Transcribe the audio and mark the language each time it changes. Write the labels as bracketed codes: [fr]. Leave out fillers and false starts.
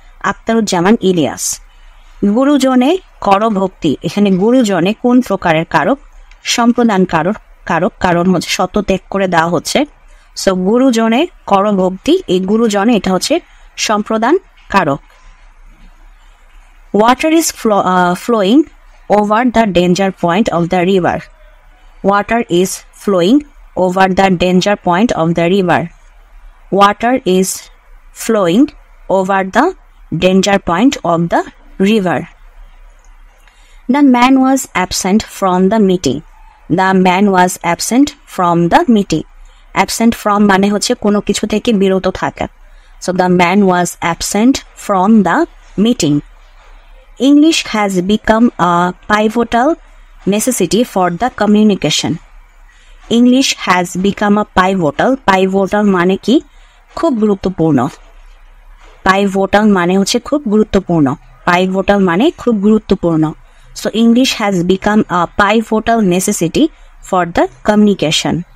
[bn] আখতারুজ্জামান ইলিয়াস। গুরুজনে কর ভক্তি, এখানে গুরুজনে কোন প্রকারের কারক? সম্প্রদান কারক। কারণ হচ্ছে সত্য ত্যাগ করে দেওয়া হচ্ছে। সো গুরুজনে কর ভক্তি, এই গুরুজনে এটা হচ্ছে সম্প্রদান কারক। [en] Water is flowing over the danger point of the river. Water is flowing over the danger point of the river. Water is flowing over the danger point of the river. The man was absent from the meeting. The man was absent from the meeting. Absent from [bn] মানে হচ্ছে কোনো কিছু থেকে বিরত থাকা। [en] So the man was absent from the meeting. English has become a pivotal necessity for the communication. English has become a pivotal [bn] মানে কি? খুব গুরুত্বপূর্ণ। Pivotal মানে হচ্ছে খুব গুরুত্বপূর্ণ। Pivotal মানে খুব গুরুত্বপূর্ণ। [en] So English has become a pivotal necessity for the communication.